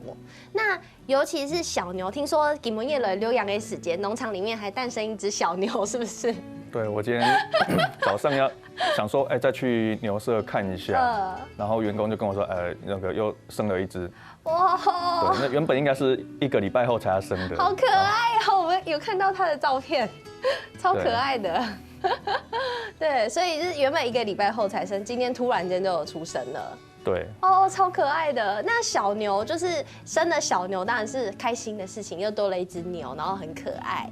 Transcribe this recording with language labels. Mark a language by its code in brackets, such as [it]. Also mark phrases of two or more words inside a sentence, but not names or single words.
[zh] 那尤其是小牛，聽說金門夜來溜養的時間，農場裡面還誕生一隻小牛，是不是？對，我今天早上想說，再去牛舍看一下，然後員工就跟我說，那個又生了一隻。哇！對，那原本應該是1個禮拜後才要生的。好可愛哦！我們有看到它的照片，超可愛的。對，所以是原本1個禮拜後才生，今天突然間就有出生了。對，哦，超可愛的。那小牛就是生了小牛，當然是開心的事情，又多了一隻牛，然後很可愛。